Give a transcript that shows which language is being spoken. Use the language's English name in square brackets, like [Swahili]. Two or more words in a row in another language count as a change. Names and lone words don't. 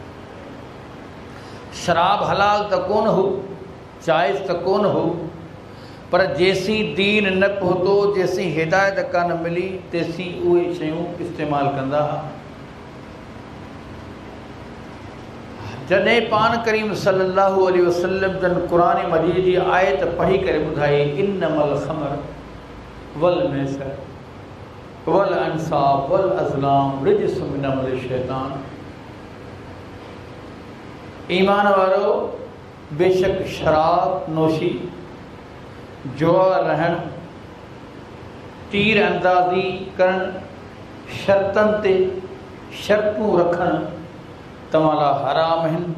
[Sindhi] शराब हलाल त कोन हो, जाइज़ त कोन हो, पर जेसीं दीन न पहुतो, जेसीं हिदायत कान मिली, तेसीं उहे शयूं इस्तेमालु कंदा हुआ। जॾहिं पान करीम [Arabic] صلى الله عليه وسلم [Sindhi] जन क़ुरान मजीद जी आयत पढ़ी करे ॿुधाई, [Arabic] إنما الخمر والميسر والأنصاب والأزلام رجس من عمل الشيطان. [Sindhi] ईमान वारो, बेशक शराब नोशी, जुआ रहण, तीर अंदाज़ी करण, शर्तनि ते शर्तूं रखण तव्हां लाइ हराम आहिनि।